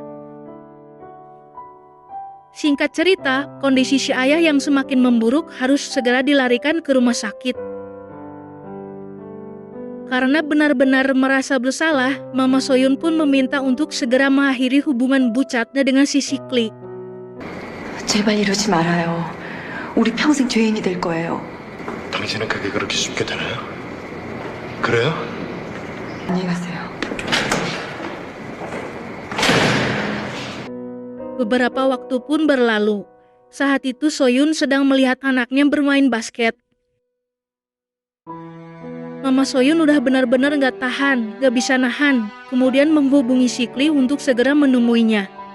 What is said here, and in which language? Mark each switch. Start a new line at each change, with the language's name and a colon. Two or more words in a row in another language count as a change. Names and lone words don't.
Indonesian: Singkat cerita, kondisi si ayah yang semakin memburuk harus segera dilarikan ke rumah sakit. Karena benar-benar merasa bersalah, Mama Soyun pun meminta untuk segera mengakhiri hubungan bucatnya dengan si Sikli.
Korean: 제발 이러지 말아요. 우리 평생 죄인이 될 거예요. 당신은 그게 그렇게 쉽게 되나요? 그래요? 안녕히 가세요.
Indonesian: Beberapa waktu pun berlalu. Saat itu Soyun sedang melihat anaknya bermain basket. Mama Soyun udah benar-benar gak tahan, gak bisa nahan, kemudian menghubungi Sikli untuk segera menemuinya.